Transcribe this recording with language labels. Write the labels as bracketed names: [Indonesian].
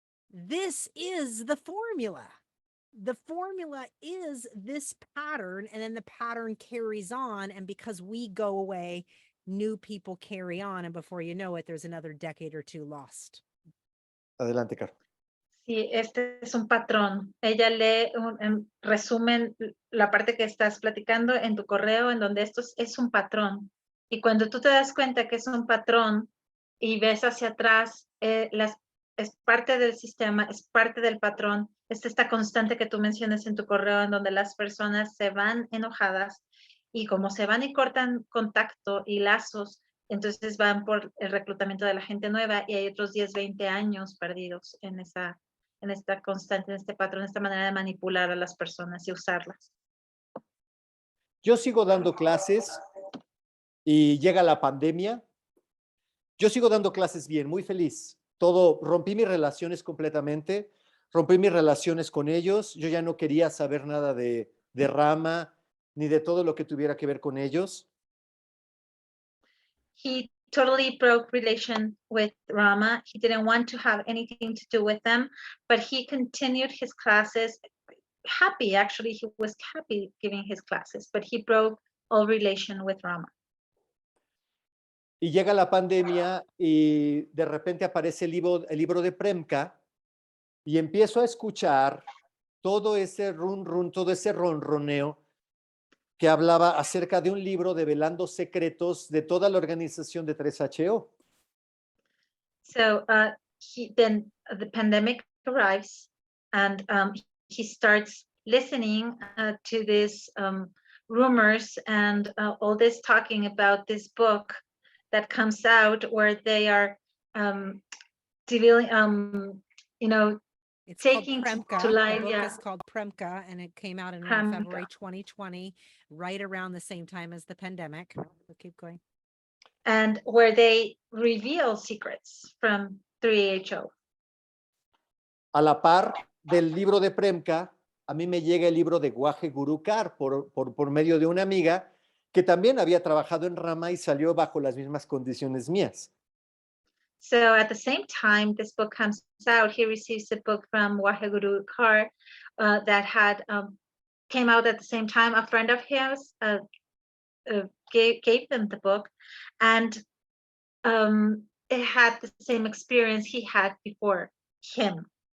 [English] This is the formula. The formula is this pattern, and then the pattern carries on. And because we go away, new people carry on. And before you know it, there's another decade or two lost. [Spanish] Adelante, Caro. Sí, este es un patrón. Ella lee en resumen la parte que estás platicando en tu correo, en donde esto es un patrón. Y cuando tú te das cuenta que es un patrón y ves hacia atrás, es parte del sistema, es parte del patrón. Es esta constante que tú mencionas en tu correo, en donde las personas se van enojadas y como se van y cortan contacto y lazos, entonces van por el reclutamiento de la gente nueva y hay otros 10, 20 años perdidos en esta constante, en este patrón, en esta manera de manipular a las personas y usarlas. Yo sigo dando clases y llega la pandemia. Yo sigo dando clases bien, muy feliz. Rompí mis relaciones completamente, rompí mis relaciones con ellos. Yo ya no quería saber nada de RaMa, ni de todo lo que tuviera que ver con ellos. [English] He totally broke relation with RaMa. He didn't want to have anything to do with them, but he continued his classes happy. Actually, he was happy giving his classes, but he broke all relation with RaMa. [Spanish] Y llega la pandemia y de repente aparece el libro de Premka y empiezo a escuchar todo ese todo ese ronroneo que hablaba acerca de un libro develando secretos de toda la organización de 3HO. [English] So then the pandemic arrives and he starts listening to these rumors and all this talking about this book that comes out where they are dealing, It's taking called Premka. to light, The book yeah. is called Premka, and it came out in Premka. February 2020, right around the same time as the pandemic. So keep going. And where they reveal secrets from 3HO. [Spanish] A la par del libro de Premka, a mí me llega el libro de Guaje Gurukar por medio de una amiga que también había trabajado en RaMa y salió bajo las mismas condiciones mías. [English] So at the same time this book comes out, he receives a book from Waheguru Kar that had came out at the same time. A friend of his gave them the book, and it had the same experience he had before him.